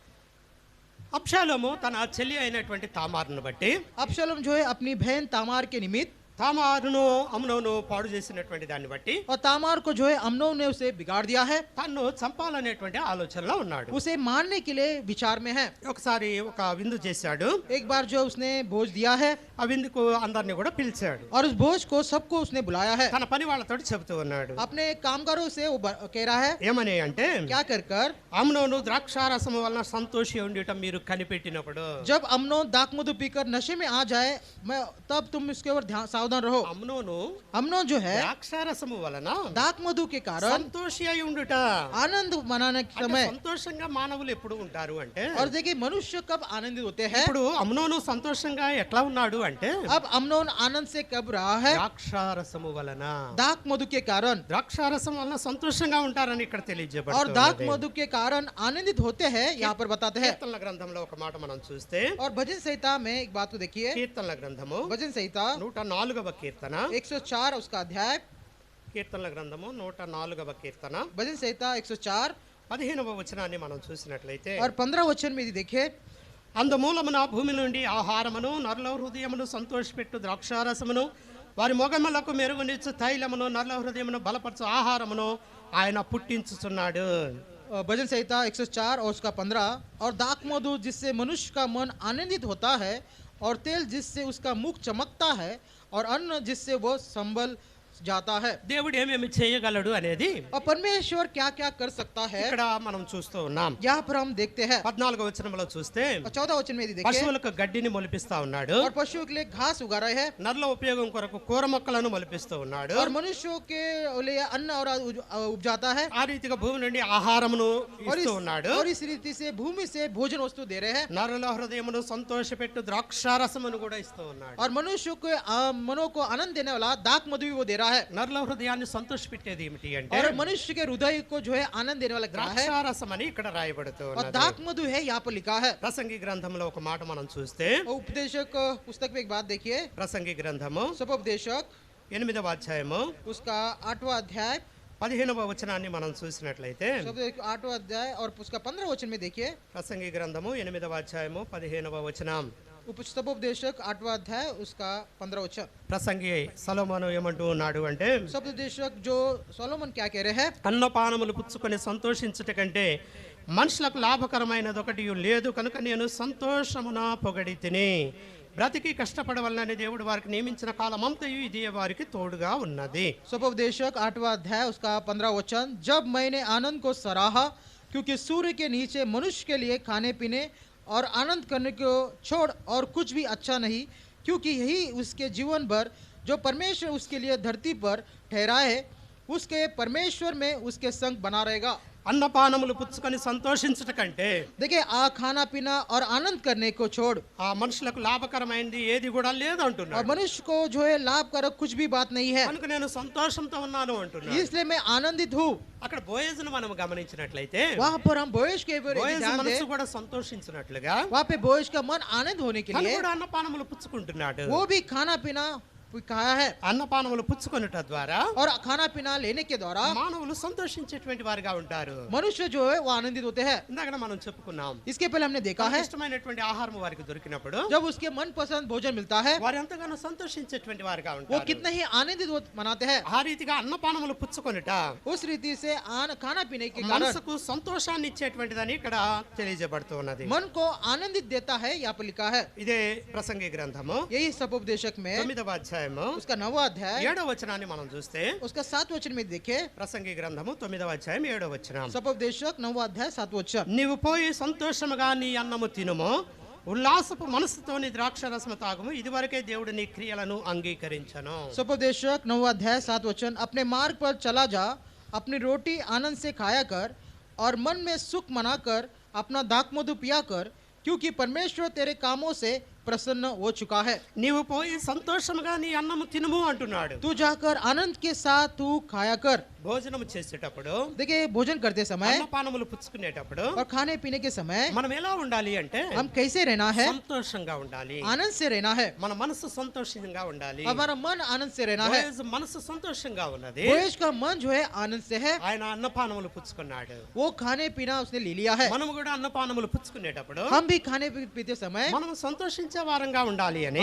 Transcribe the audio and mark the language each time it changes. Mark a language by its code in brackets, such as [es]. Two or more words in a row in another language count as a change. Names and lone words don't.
[te] అబ్షాలోము తన చెల్లి అయినటువంటి తామారును బట్టి [hi] अबशालोम जो है अपनी बहन तामार के निमित्त [te] తామారును అమ్నోను పాడు చేసినటువంటి దాన్ని బట్టి [hi] और तामार को जो है अम्नोन ने उसे बिगाड़ दिया है, [te] తన్ను చంపాలనేటువంటి ఆలోచనలో ఉన్నాడు. [hi] उसे मारने के लिए विचार में है। [te] ఒకసారి ఒక విందు చేశాడు. [hi] एक बार जो उसने भोज दिया है [te] ఆ విందుకు అందరిని కూడా పిలిచాడు. [hi] और उस भोज को सबको उसने बुलाया है। [te] తన పని వాళ్ళతో చెబుతూ ఉన్నాడు. [hi] अपने कामगारों से वो कह रहा है [te] ఏమని అంటే, [hi] क्या कर कर [te] అమ్నోను ద్రాక్షారసము వలన సంతోషి ఉండటం మీరు కనిపెట్టినప్పుడు, [hi] जब अम्नोन दाखमधु पीकर नशे में आ जाए तब तुम इसके ऊपर सावधान रहो। [te] అమ్నోను [hi] अम्नोन जो है [te] ద్రాక్షారసము వలన [hi] दाखमधु के कारण [te] సంతోషి అయి ఉండుట. [hi] आनंद मनाने के [te] అంటే [hi] समय, [te] సంతోషంగా మానవులు ఎప్పుడు ఉంటారు అంటే, [hi] और देखिए मनुष्य कब आनंदित होते हैं। [te] ఇప్పుడు అమ్నోను సంతోషంగా ఎట్లా ఉన్నాడు అంటే, [hi] अब अम्नोन आनंद से कब रहा है, [te] ద్రాక్షారసము వలన. [hi] दाख मधु के कारण, [te] ద్రాక్షారసం వలన సంతోషంగా ఉంటారని ఇక్కడ [hi] और [te] తెలియజేయబడుతుంది. [hi] दाख मधु के कारण आनंदित होते हैं, यहाँ पर बताते हैं। [te] కీర్తనల గ్రంథంలో ఒక మాట మనం చూస్తే, [hi] और भजन संहिता में एक बात को देखिए, [te] కీర్తనల గ్రంథము [hi] भजन संहिता [te] 104వ కీర్తన, [hi] 104 उसका अध्याय, [te] కీర్తనల గ్రంథము 104వ కీర్తన [hi] भजन संहिता 104 [te] 15వ వచనాన్ని మనం చూసినట్లయితే, [hi] और 15 वचन में यदि देखे, [te] అందమూలమున భూమి నుండి ఆహారమును నరుల హృదయమును సంతోషపెట్టు ద్రాక్షారసమును వారి మొగములకు మెరుగునిచ్చు తైలమును నరుల హృదయమును బలపరచు ఆహారమును ఆయన పుట్టించుచున్నాడు. [hi] भजन संहिता 104 और उसका 15, और दाख मधु जिससे मनुष्य का मन आनंदित होता है, और तेल जिससे उसका मुख चमकता है, और अन्न जिससे वो संभल जाता है। [te] దేవుడు ఏమేమి చేయగలడు అనేది [hi] और परमेश्वर क्या क्या कर सकता है, [te] ఇక్కడ మనం చూస్తూ ఉన్నాం. [hi] यहाँ पर हम देखते हैं। [te] 14వ వచనంలో చూస్తే, [hi] और 14 वचन में यदि देखें, [te] పశువులకు గడ్డిని మొలిపిస్తా ఉన్నాడు. [hi] और पशुओं के लिए घास उगा रहे हैं, [te] నరుల ఉపయోగం కొరకు కూర మొక్కలను మొలిపిస్తూ ఉన్నాడు. [hi] और मनुष्यों के लिए अन्न और उपजाता है, [te] ఆ రీతిగా భూమి నుండి ఆహారమును [hi] और [te] ఇస్తూ ఉన్నాడు. [hi] और इस रीति से भूमि से भोजन वस्तु दे रहे हैं, [te] నరుల హృదయమును సంతోషపెట్టు ద్రాక్షారసమును కూడా ఇస్తూ ఉన్నాడు. [hi] और मनुष्य के मनों को आनंद देने वाला दाख मधु भी वो दे रहा है। [te] నరుల హృదయాన్ని సంతోషపెట్టేది ఏమిటి అంటే, [hi] और मनुष्य के हृदय को जो है आनंद देने वाला क्या है, [te] ద్రాక్షారసం అని ఇక్కడ రాయబడుతూ [hi] और [te] ఉన్నది. [hi] दाख मधु है यहाँ पर लिखा है। [te] ప్రసంగి గ్రంథంలో ఒక మాట మనం చూస్తే, [hi] और उपदेशक पुस्तक में एक बात देखिए, [te] ప్రసంగి గ్రంథము [hi] सपोपदेशक [te] 8వ అధ్యాయము [hi] उसका 8वां अध्याय, [te] 15వ వచనాన్ని మనం చూసినట్లయితే, [hi] 8वां अध्याय और उसका 15 वचन में देखिए, [te] ప్రసంగి గ్రంథము 8వ అధ్యాయము 15వ వచనం. [hi] सपोपदेशक 8वां अध्याय उसका 15 वचन। [te] ప్రసంగి సొలొమోను ఏమంటూ ఉన్నాడు అంటే, [hi] सपोपदेशक जो सोलोमन क्या कह रहे हैं, [te] అన్నపానములు పుచ్చుకొని సంతోషించుట కంటే మనుషులకు లాభకరమైనది ఒకటి లేదు కనుక నేను సంతోషమున పొగడి తిని బ్రతికి కష్టపడవలనని దేవుడు వారికి నియమించిన కాలమంతయు ఇది వారికి తోడుగా ఉన్నది. [hi] सपोपदेशक 8वां अध्याय उसका 15 वचन, जब मैंने आनंद को सराहा क्योंकि सूर्य के नीचे मनुष्य के लिए खाने पीने और आनंद करने को छोड़ और कुछ भी अच्छा नहीं, क्योंकि यही उसके जीवन भर जो परमेश्वर उसके लिए धरती पर ठहराए उसके परमेश्वर में उसके संग बना रहेगा। [te] అన్నపానములు పుచ్చుకొని సంతోషించుట కంటే [hi] देखिए, खाना पीना और आनंद करने को छोड़ [te] ఆ మనుషులకు లాభకరమైనది ఏది కూడా లేదు [hi] और [te] అంటున్నాడు. [hi] मनुष्य को जो है लाभकारक कुछ भी बात नहीं है, [te] కనుక నేను సంతోషంతో ఉన్నాను అంటున్నాడు. [hi] इसलिए मैं आनंदित हूँ। [te] అక్కడ బోయజును మనం గమనించినట్లయితే, [hi] वहाँ पर हम बोएज के ऊपर यदि [te] బోయజు [hi] ध्यान [te] మనసు [hi] दें, [te] కూడా సంతోషించినట్లుగా [hi] वहाँ पे बोएज का मन आनंद होने के [te] తను [hi] लिए [te] కూడా అన్నపానములు పుచ్చుకుంటున్నాడు. [hi] वो भी खाना पीना खाया है, [te] అన్నపానములు పుచ్చుకొనుట ద్వారా [hi] और खाना पीना लेने के द्वारा [te] మానవులు సంతోషించేటువంటి వారిగా ఉంటారు. [hi] मनुष्य जो है वो आनंदित होते हैं। [te] ఇందాక మనం చెప్పుకున్నాం, [hi] इसके पहले हमने देखा है, [te] ఇష్టమైనటువంటి ఆహారం వారికి దొరికినప్పుడు [hi] जब उसके मन पसंद भोजन मिलता है [te] వారు ఎంతగానో సంతోషించేటువంటి వారిగా [hi] वो [te] ఉంటారు. [hi] कितना ही आनंदित मनाते हैं। [te] ఆ రీతిగా అన్నపానములు పుచ్చుకొనుట [hi] उस रीति से खाना पीने के कारण [te] మనసుకు సంతోషాన్ని ఇచ్చేటువంటిదని ఇక్కడ తెలియజేయబడుతూ ఉన్నది. [hi] मन को आनंदित देता है, यहाँ पर लिखा है। [te] ఇదే ప్రసంగి గ్రంథము [hi] यही सपोपदेशक में [te] 9వ అధ్యాయము [hi] उसका 9वां अध्याय [te] 7వ వచనాన్ని మనం చూస్తే, [hi] उसका 7 वचन में देखे, [te] ప్రసంగి గ్రంథము 9వ అధ్యాయం 7వ వచనం, [hi] सपोपदेशक 9वां अध्याय 7 वचन, [te] నీవు పోయి సంతోషముగా నీ అన్నము తినుము, ఉల్లాసపు మనసుతో నీ ద్రాక్షరసము తాగుము, ఇదివరకే దేవుడు నీ క్రియలను అంగీకరించను. [hi] सपोपदेशक 9वां अध्याय 7 वचन, अपने मार्ग पर चला जा, अपनी रोटी आनंद से खाया कर और मन में सुख मनाकर अपना दाखमधु पिया कर, क्योंकि परमेश्वर तेरे कामों से प्रसन्न हो चुका है। [te] నీవు పోయి సంతోషముగా నీ అన్నము తినుము అంటున్నాడు. [hi] तू जाकर आनंद के साथ तू खाया कर। [te] భోజనం చేసేటప్పుడు, [hi] देखिए, भोजन करते समय [te] అన్నపానములు పుచ్చుకునేటప్పుడు [hi] और खाने पीने के समय [te] మనం ఎలా ఉండాలి అంటే [hi] हम कैसे रहना है, [te] సంతోషంగా ఉండాలి. [hi] आनंद से रहना है, [te] మన మనసు సంతోషంగా ఉండాలి. [hi] हमारा मन आनंद से रहना है। [te] బోయజు మనసు సంతోషంగా ఉన్నది. [hi] बोएज का मन जो है आनंद से है, [te] ఆయన అన్నపానములు పుచ్చుకున్నాడు. [hi] वो खाने पीना उसने ले लिया है। [te] మనము కూడా అన్నపానములు పుచ్చుకునేటప్పుడు [hi] हम भी खाने पीते समय [te] మనం సంతోషించాలి ఆనందించే వారంగా ఉండాలి అని